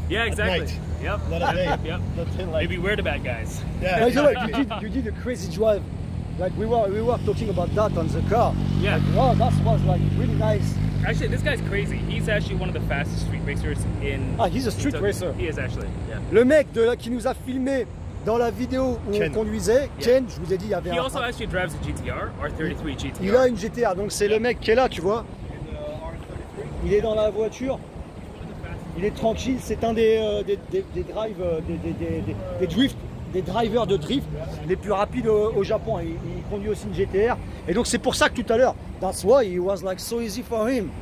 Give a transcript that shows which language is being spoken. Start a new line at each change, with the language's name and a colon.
English: Yeah, exactly. At night. Yep. Not at day. Yep. Not till like. Maybe we're the bad guys. Yeah. By the way, you did a crazy drive. Like we were talking about that on the car. Yeah. Like, wow, that was like really nice. Actually, this guy's crazy. He's actually one of the fastest street racers in. Ah, he's a street in racer. He is actually. Yeah.
French: Le mec qui nous a filmé dans la vidéo où on conduisait,
English: Yeah.
French: Ken, je vous ai dit, il y avait
English: He
French: un.
English: also actually drives a GTR, R33 GTR.
French: Il a une GTR, donc c'est le mec qui est là, tu vois. Il est dans la voiture. Il est tranquille, c'est un des drives, des drivers de drift les plus rapides au Japon. Il conduit aussi une GTR. Et donc c'est pour ça que tout à l'heure,
English: that's why it was like so easy for him.